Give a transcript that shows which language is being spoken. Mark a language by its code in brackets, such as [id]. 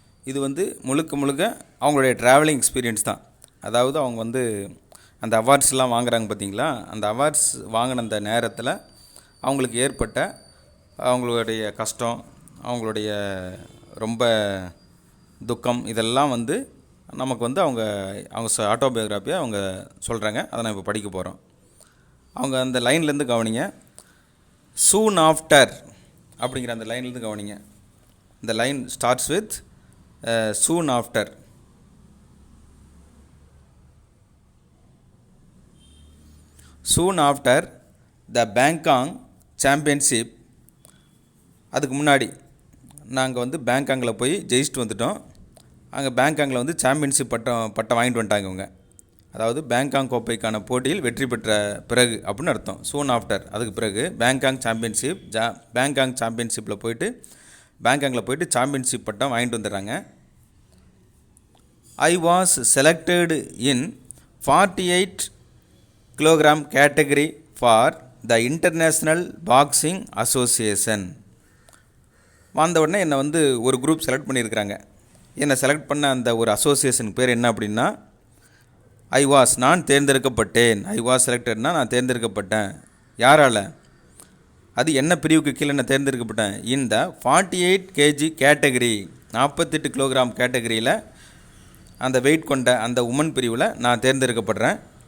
[ta] இது வந்து முழுக்க அவங்களுடைய ட்ராவலிங் எக்ஸ்பீரியன்ஸ் தான். அதாவது அவங்க வந்து அந்த அவார்ட்ஸ்லாம் வாங்குறாங்க பார்த்தீங்களா, அந்த அவார்ட்ஸ் வாங்கின அந்த நேரத்தில் அவங்களுக்கு ஏற்பட்ட அவங்களுடைய கஷ்டம், அவங்களுடைய ரொம்ப துக்கம், இதெல்லாம் வந்து நமக்கு வந்து அவங்க ஆட்டோபயோகிராஃபியை அவங்க சொல்கிறாங்க. அதை நான் இப்போ படிக்க போகிறோம். அவங்க அந்த லைன்லேருந்து கவனிங்க. சூன் ஆஃப்டர் அப்படிங்கிற அந்த லைன்லேருந்து கவனிங்க. [en] இந்த line starts with soon after. Soon after the Bangkok Championship. [ta] அதுக்கு முன்னாடி நாங்கள் வந்து பேங்காங்கில் போய் ஜெயிச்சுட்டு வந்துட்டோம். அங்கே பேங்காங்கில் வந்து சாம்பியன்ஷிப் பட்டம் வாங்கிட்டு வந்துட்டாங்க இவங்க. அதாவது பேங்காங் கோப்பைக்கான போட்டியில் வெற்றி பெற்ற பிறகு அப்படின்னு அர்த்தம். சூன் ஆஃப்டர், அதுக்கு பிறகு பேங்காங் சாம்பியன்ஷிப், பேங்காங் சாம்பியன்ஷிப்பில் பேங்காங்கில் போயிட்டு சாம்பியன்ஷிப் பட்டம் வாங்கிட்டு வந்துடுறாங்க. [en] I was selected in 48 kilogram category for the International Boxing Association. [ta] வந்த உடனே என்னை வந்து ஒரு குரூப் செலக்ட் பண்ணியிருக்கிறாங்க. என்னை செலக்ட் பண்ண அந்த ஒரு அசோசியேஷன் பேர் என்ன அப்படின்னா, நான் தேர்ந்தெடுக்கப்பட்டேன். செலக்டட்னா நான் தேர்ந்தெடுக்கப்பட்டேன். யாரால்? அது என்ன பிரிவுக்கு கீழே நான் தேர்ந்தெடுக்கப்பட்டேன்? இந்த 48 kg கேட்டகரி, 48 கிலோகிராம் கேட்டகரியில் அந்த வெயிட் கொண்ட அந்த உமன் பிரிவில் நான் தேர்ந்தெடுக்கப்படுறேன்.